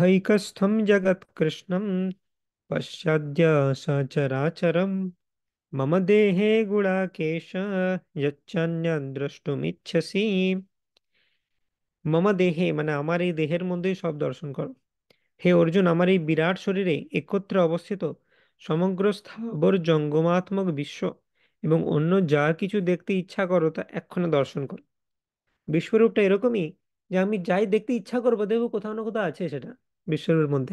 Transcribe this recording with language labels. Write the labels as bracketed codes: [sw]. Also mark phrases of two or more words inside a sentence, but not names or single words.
[sa] इहैकस्थं जगत्कृष्णं पश्चाद्य सचराचरम् मम देहे गुणाकेश यच्चान्यद् द्रष्टुमिच्छसि। মম দেহে [bn] মানে আমার এই দেহের মধ্যেই সব দর্শন করো। হে অর্জুন, আমার এই বিরাট শরীরে একত্রে অবস্থিত সমগ্র স্থাবর জঙ্গমাত্মক বিশ্ব এবং অন্য যা কিছু দেখতে ইচ্ছা করো তা এক্ষণে দর্শন করো। বিশ্বরূপটা এরকমই যে আমি যাই দেখতে ইচ্ছা করবো দেখবো কোথাও না কোথাও আছে সেটা বিশ্বরূপের মধ্যে।